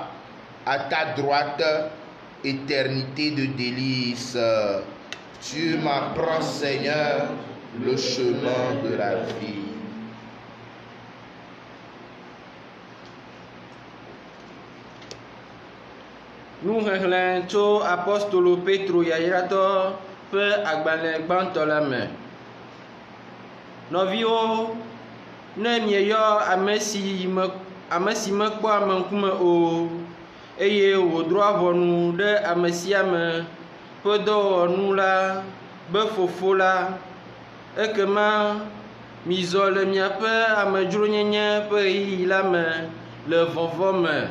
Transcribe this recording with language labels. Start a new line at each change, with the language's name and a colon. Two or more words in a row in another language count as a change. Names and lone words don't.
French: À ta droite, éternité de délices. Tu m'apprends, Seigneur, le chemin de la vie.
Ewe: Nous xexlẽ tso apostolo Petro yayratɔ ƒe agbalẽ gbãtɔ la me. Nɔviwo, ne mieyɔ ame si mekpɔ ame ŋkume o eye wòdrɔa ʋɔnu ɖe ame sia ame ƒe dɔwɔnu la be fofo la, ekema mizɔ le miaƒe amedzronyenye ƒe ɣeyiɣi la me le vɔvɔ me.